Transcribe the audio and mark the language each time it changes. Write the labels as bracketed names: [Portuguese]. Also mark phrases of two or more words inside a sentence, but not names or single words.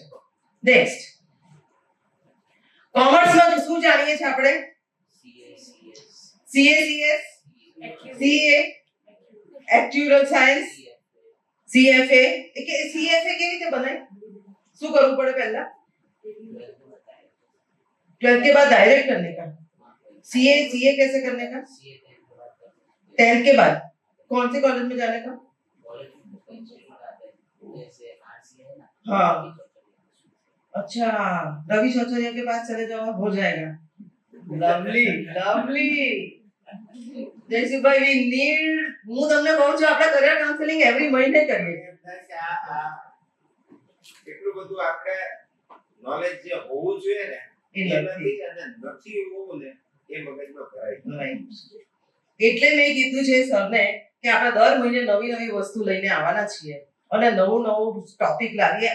[Gujarati] નેક્સ્ટ, કોમર્સમાં શું જાણીએ છીએ આપણે? [English] CACS, CA, actuarial science, CFA. [Gujarati] કે CFA કેવી રીતે બને? શું કરવું પડે પહેલા? [Hindi] 12th के बाद डायरेक्ट करने का. CA कैसे करने का? 10th के बाद कौन से कॉलेज में जाने का? हाँ, अच्छा, रवि चौचरिया के पास चले जाओ, हो जाएगा. लवली. जयसुख भाई, [English] we need, [Gujarati] હું તમને કહું છું આપણે [English] career counselling every [Gujarati] મહિને કરીએ. એટલું બધું આપણે નોલેજ જે હોવું જોઈએ ને એ નથી. નથી હોવું ને એ મગજમાં ભરાય. એટલે મેં કીધું છે સરને કે આપણે દર મહિને નવી વસ્તુ લઈને આવવાના છીએ અને નવું ટોપિક લાવીએ.